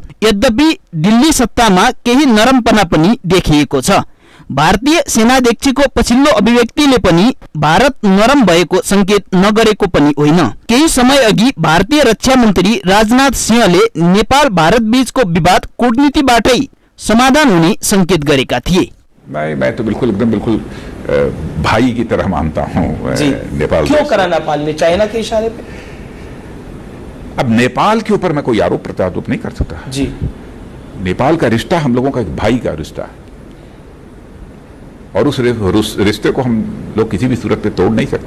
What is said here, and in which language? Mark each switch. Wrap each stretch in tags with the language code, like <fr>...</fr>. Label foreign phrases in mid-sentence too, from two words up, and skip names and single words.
<ne>यद्यपि दिल्ली सत्तामा केही नरमपना पनि देखिएको छ। भारतीय सेनाध्यक्षको पछिल्लो अभिव्यक्तिले पनि भारत नरम भएको संकेत नगरेको पनि होइन। केही समय अघि भारतीय रक्षा मन्त्री राजनाथ सिंहले नेपाल भारत बीचको विवाद कूटनीतिबाटै समाधान हुने संकेत गरेका थिए।</ne> <hi>मैं तो बिल्कुल भाई की तरह मानता हूँ नेपाल। क्यों करा नेपाल ने, चाइना के इशारे पे? अब नेपाल के ऊपर मैं कोई आरोप प्रत्यारोप नहीं कर सकता जी। नेपाल का रिश्ता हम लोगों का एक भाई का रिश्ता है और उस रिश्ते को हम लोग किसी भी सूरत पे तोड़ नहीं सकते।</hi>